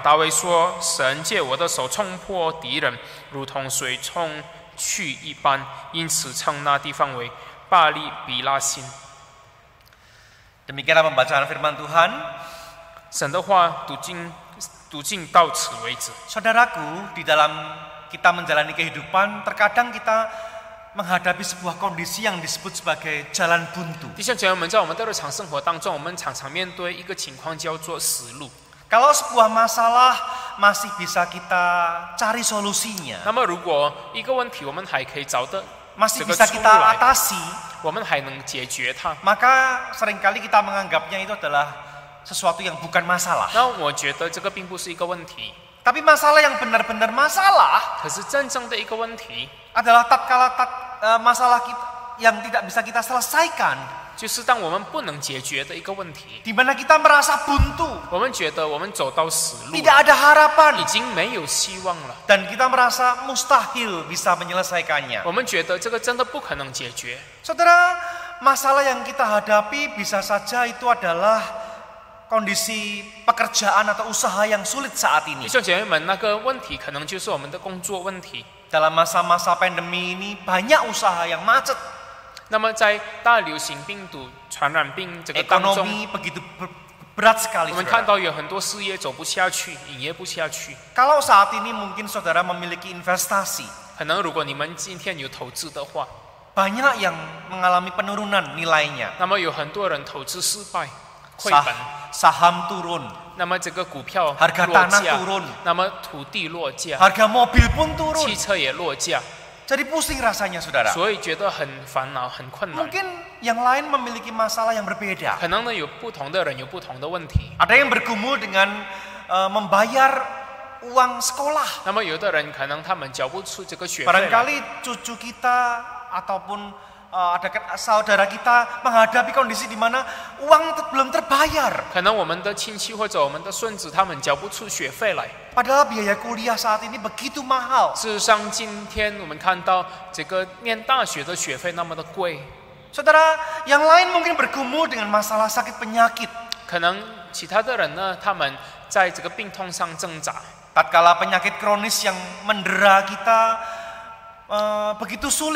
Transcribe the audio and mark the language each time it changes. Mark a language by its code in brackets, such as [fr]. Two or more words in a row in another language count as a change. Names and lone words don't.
[zh] 大卫说：“神借我的手冲破敌人，如同水冲去一般。” 因此称那地方为巴利比拉辛。 [id] Demikianlah pembacaan firman Tuhan. [zh] 神的话读经到此为止。 [id] Saudaraku, di dalam kita menjalani kehidupan, terkadang kita menghadapi sebuah kondisi yang disebut sebagai jalan buntu. [zh] 弟兄姐妹们，在我们的日常生活当中，我们常常面对一个情况叫做死路。 [id] Kalau sebuah masalah masih bisa kita cari solusinya, [zh] 那么，如果一个问题我们还可以找到 [id] masih [zh] 这个 [id] bisa [zh] 出路 [id] kita [zh] 来， [id] atasi, [zh] 我们还能解决它。 [id] maka seringkali kita menganggapnya itu adalah sesuatu yang bukan masalah. [zh] 那我觉得这个并不是一个问题， [id] Tapi masalah yang benar-benar masalah [zh] 可是真正的一个问题， [id] adalah masalah kita yang tidak bisa kita selesaikan, [zh] 就是当我们不能解决的一个问题， [id] di mana kita merasa buntu, [zh] 我们觉得我们走到死路， [id] tidak ada harapan, [zh] 已经没有希望了， [id] dan kita merasa mustahil bisa menyelesaikannya. [zh] 我们觉得这个真的不可能解决。 [id] Saudara, masalah yang kita hadapi bisa saja itu adalah kondisi pekerjaan atau usaha yang sulit saat [zh] 弟 [id] ini. [zh] 兄姐妹们，那个问题可能就是我们的工作问题。 [id] Dalam masa-masa pandemi ini banyak usaha yang macet, [zh] 那么在大流行病毒传染病这个当中， [id] ekonomi begitu berat sekali. [zh] 我们看 [id] Saudara. [zh] 到有很多事业走不下去，营业不下去。 [id] Kalau saat ini mungkin saudara memiliki investasi, [zh] 可能如果你们今天有投资的话， [id] banyak yang mengalami penurunan nilainya. [zh] 那么有很多人投资失败，亏本。 [id] Saham turun, [zh] 那么这个股票 [id] harga [zh] 落 [id] tanah [zh] 价， [id] turun, [zh] 那么土地落价， [id] harga mobil pun turun. [zh] 汽车也落价， [id] Jadi pusing rasanya saudara. [zh] 所以觉得很烦恼、很困难。 [id] Mungkin yang lain memiliki masalah yang berbeda. [zh] 可能呢，有不同的人有不同的问题。 [id] Ada yang bergumul dengan membayar uang sekolah. [zh] 那么有的人可能他们缴不出这个学费来， [id] Barangkali cucu kita ataupun ada saudara kita menghadapi kondisi di mana uang belum terbayar. [zh] 可能我们的亲戚或者我们的孙子他们缴不出学费来。 [id] Padahal biaya kuliah saat ini begitu mahal. [zh] 事实上，今天我们看到这个念大学的学费那么的贵， [id] Saudara, yang lain mungkin bergumul dengan masalah sakit penyakit. [zh] 可能其他的人呢，他们在这个病痛上挣扎。 [id] Tatkala penyakit kronis yang mendera kita begitu sulit,